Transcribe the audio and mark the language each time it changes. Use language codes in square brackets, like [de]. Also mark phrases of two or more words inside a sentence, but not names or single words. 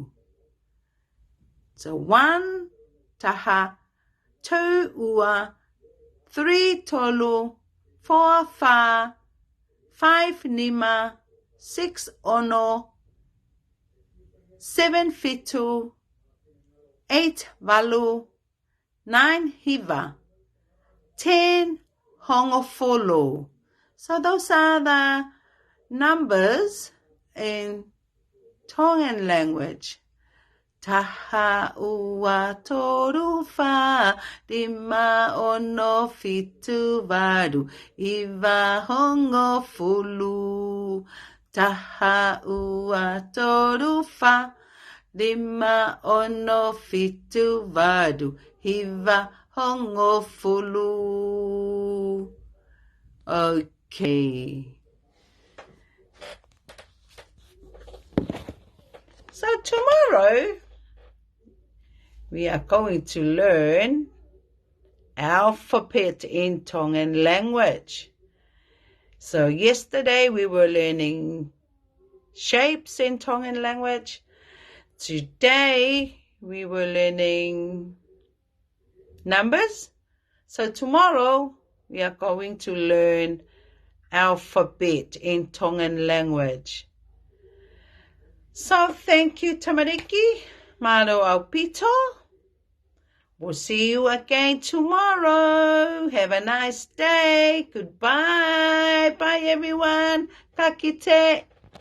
[to] So 1, taha, 2, ua, 3, tolu, 4, fa, 5, nima, 6, ono, 7, fitu, 8, valu, 9, hiva, 10, hongofolo. [en] So those are the numbers in Tongan language. [to] Taha, ua, toru, fa, lima, ono, fitu, valu, iva, hongofolo. Taha, ua, toru, fa, lima, ono, fitu, valu, hiva, hongofolo. [en] Okay. So tomorrow, we are going to learn alphabet in Tongan language. So yesterday we were learning shapes in Tongan language. Today we were learning numbers. So tomorrow we are going to learn alphabet in Tongan language. So thank you, [to] Tamariki. Malo au pito. [en] We'll see you again tomorrow. Have a nice day. Goodbye. Bye, everyone. [mi] Ka kite.